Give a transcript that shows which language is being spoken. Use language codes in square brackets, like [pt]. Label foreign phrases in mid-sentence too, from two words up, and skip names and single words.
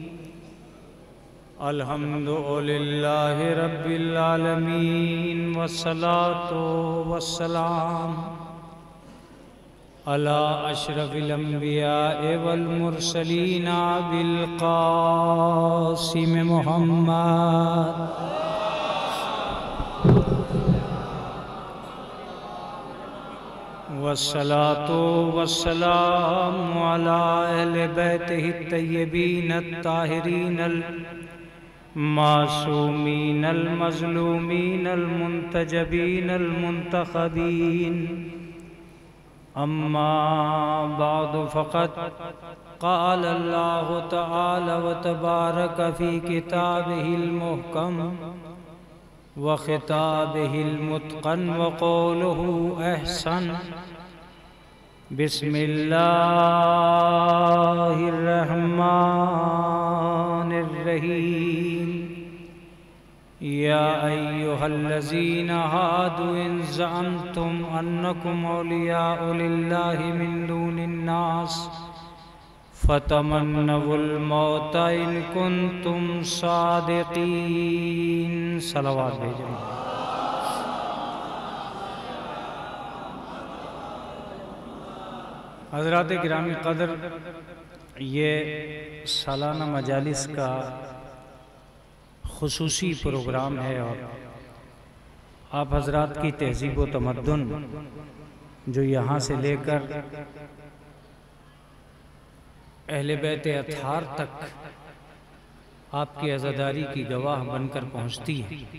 [ar] الحمد لله رب العالمين والصلاة والسلام على أشرف الأنبياء والمرسلين أبي القاسم محمد والصلاة والسلام على أهل بيته الطيبين الطاهرين المعصومين المظلومين المنتجبين المنتخبين. أما بعد فقد قال الله تعالى وتبارك في كتابه المحكم وخطابه المتقن وقوله أحسن. بسم الله الرحمن الرحيم. يا أيها الذين هادوا إن زعمتم أنكم أولياء لله من دون الناس فتمنوا الموت إن كنتم صادقين. [ur] صلوات بھیجیں. حضرات گرامی قدر، یہ سالانہ مجالس کا خصوصی پروگرام ہے اور آپ حضرات کی تہذیب و تمدن جو یہاں سے لے کر اہل بیت اطہار تک آپ کی عزاداری کی گواہ بن کر پہنچتی ہے.